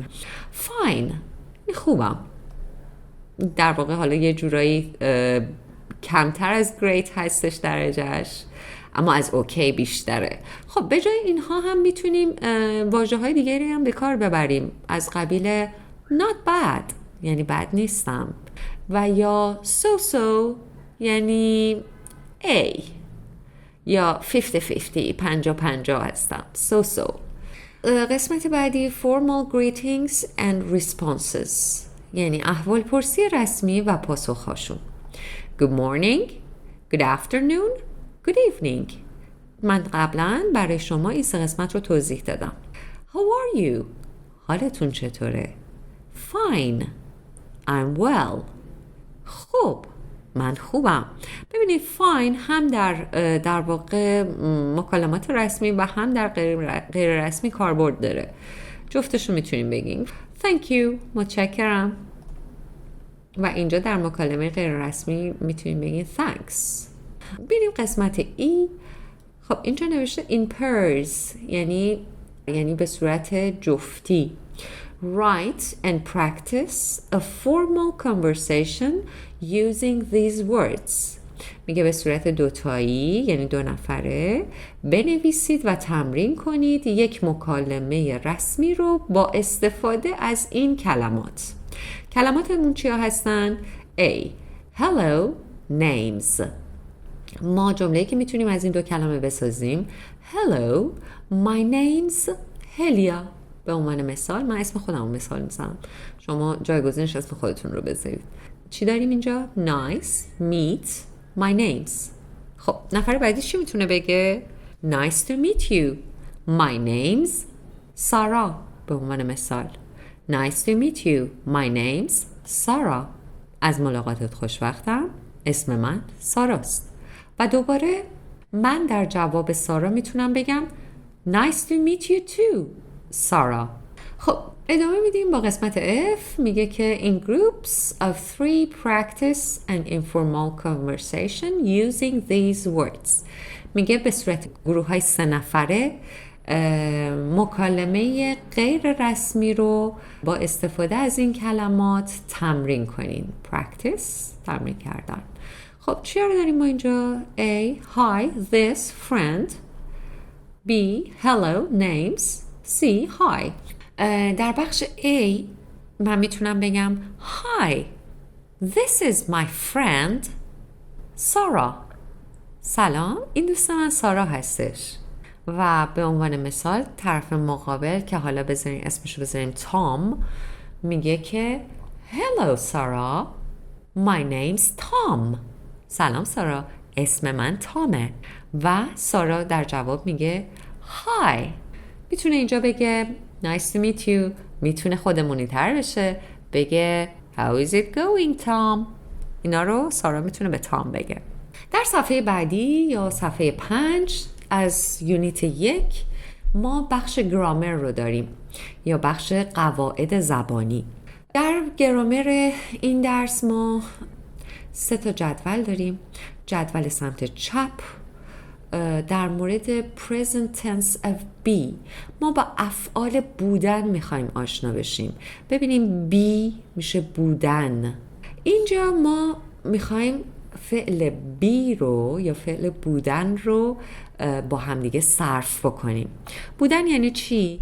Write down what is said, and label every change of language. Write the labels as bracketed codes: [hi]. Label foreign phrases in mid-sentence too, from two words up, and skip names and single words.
[fa] fine خوبم، در واقع حالا یه جورایی کمتر از great هستش درجهش اما از اوکی بیشتره. خب به جای اینها هم میتونیم واژه های دیگری هم به کار ببریم از قبیل [en] not bad [fa] یعنی بد نیستم و یا so یعنی A یا 50-50 50-50 هستم so. قسمت بعدی [en] formal greetings and responses [fa] یعنی احوال پرسی رسمی و پاسخهاشون. [en] Good morning, good afternoon, good evening. [fa] من قبلا برای شما این سه قسمت رو توضیح دادم. [en] How are you? [fa] حالتون چطوره؟ [en] Fine, I'm well. [fa] خوب، من خوبم. ببینید fine هم در واقع مکالمات رسمی و هم در غیر رسمی کاربرد داره. جفتشو میتونیم بگیم. [en] Thank you. [fa] متشکرم. و اینجا در مکالمه غیر رسمی میتونیم بگیم thanks. بریم قسمت ای. خب اینجا نوشته [en] in pairs [fa] یعنی به صورت جفتی. [en] Write and practice a formal conversation using these words. [fa] میگه به صورت دوتایی یعنی 2 نفره بنویسید و تمرین کنید یک مکالمه رسمی رو با استفاده از این کلمات. کلماتمون چیا هستن؟ A. Hello. [en] Names. [fa] ما جمله‌ای که میتونیم از این 2 کلمه بسازیم Hello. [en] My name's Helia. [fa] به عنوان مثال من اسم خودم رو مثال میزنم. شما جایگزینش اسم خودتون رو بذارید. چی داریم اینجا؟ Nice. Meet. [en] My name's. [fa] خب نفر بعدی چی میتونه بگه؟ [en] Nice to meet you. My name's Sarah. [fa] به عنوان مثال. [en] Nice to meet you. My name's Sarah. [fa] از ملاقاتت خوشوقتم. اسم من ساراست. و دوباره من در جواب سارا میتونم بگم [en] Nice to meet you too, Sarah. [fa] خب ادامه میدیم با قسمت F. میگه که [en] in groups of 3 practice an informal conversation using these words. [fa] میگه به صورت گروه های 3 نفره مکالمه غیر رسمی رو با استفاده از این کلمات تمرین کنین. Practice تمرین کردن. خب چی رو داریم ما اینجا؟ A. [en] Hi, this friend. B. Hello, names. C. Hi. [fa] در بخش A من میتونم بگم [en] Hi, this is my friend Sarah. [fa] سلام، این دوست من سارا هستش. و به عنوان مثال طرف مقابل که حالا بذاریم اسمشو بذاریم تام میگه که [en] Hello Sarah, my name's Tom. [fa] سلام سارا، اسم من تامه. و سارا در جواب میگه Hi. میتونه اینجا بگه [en] Nice to meet you. [fa] میتونه خودمونی تر بشه بگه [en] How is it going Tom. [fa] اینا رو سارا میتونه به تام بگه. در صفحه بعدی یا صفحه 5 از یونیت 1 ما بخش گرامر رو داریم یا بخش قواعد زبانی. در گرامر این درس ما 3 تا جدول داریم. جدول سمت چپ در مورد [en] present tense of be [fa] ما با افعال بودن میخوایم آشنا بشیم. ببینیم be میشه بودن. اینجا ما میخوایم فعل be رو یا فعل بودن رو با همدیگه صرف بکنیم. بودن یعنی چی؟